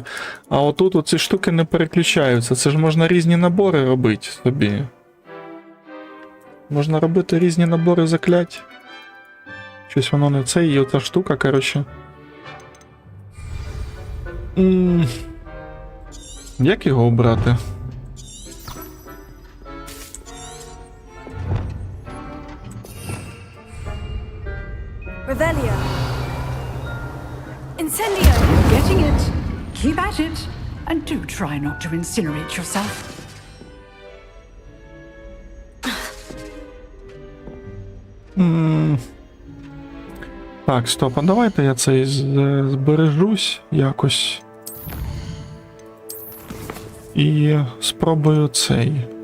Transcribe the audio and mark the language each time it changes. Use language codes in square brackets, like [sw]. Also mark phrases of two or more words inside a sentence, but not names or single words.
[uk] А отут оці штуки не переключаються. Це ж можна різні набори робити собі. Можна робити різні набори заклять. Щось воно не це, і оця штука, коротше. Як його обрати? Revelio. Incendio. [en] You're getting it. Keep at it. And do try not to incinerate yourself. [uk] Так, стоп, а давайте я цей збережусь якось. І спробую цей.